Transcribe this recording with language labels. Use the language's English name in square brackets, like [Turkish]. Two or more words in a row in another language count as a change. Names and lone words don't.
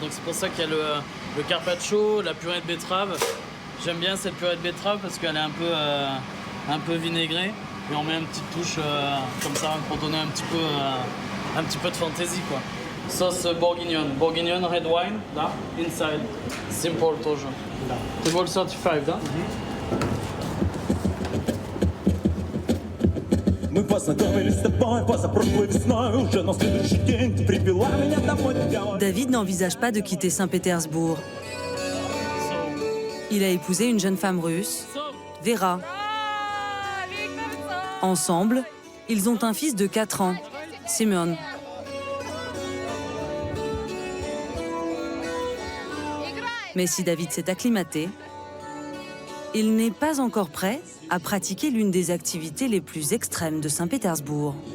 [French] Donc c'est pour ça qu'il y a le carpaccio, la purée de betterave. J'aime bien cette purée de betterave parce qu'elle est un peu vinaigrée. Et on met une petite touche comme ça pour donner un petit peu un petit peu de fantaisie, quoi. Sauce bourguignon, bourguignon [English] red wine, [French] là, inside. [Russian] Simple тоже. Table 35, да? Мы познакомились с тобой позапрошлой весной. Уже на следующий день ты привела меня домой. [French] David n'envisage pas de quitter Saint-Pétersbourg. Il a épousé une jeune femme russe, Vera. Ensemble, ils ont un fils de 4 ans, Simeon. Mais si David s'est acclimaté, il n'est pas encore prêt à pratiquer l'une des activités les plus extrêmes de Saint-Pétersbourg.